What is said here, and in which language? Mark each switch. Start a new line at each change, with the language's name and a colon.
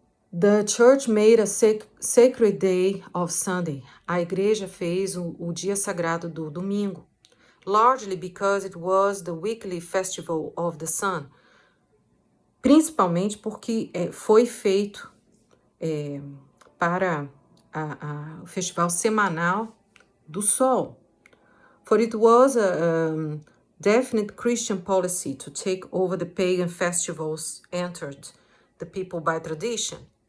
English: The church made a sacred day of Sunday.
Portuguese: A igreja fez o dia sagrado do domingo.
English: Largely because it was the weekly festival of the sun.
Portuguese: Principalmente porque foi feito para o festival semanal do sol.
English: For it was a definite Christian policy to take over the pagan festivals entered the people by tradition.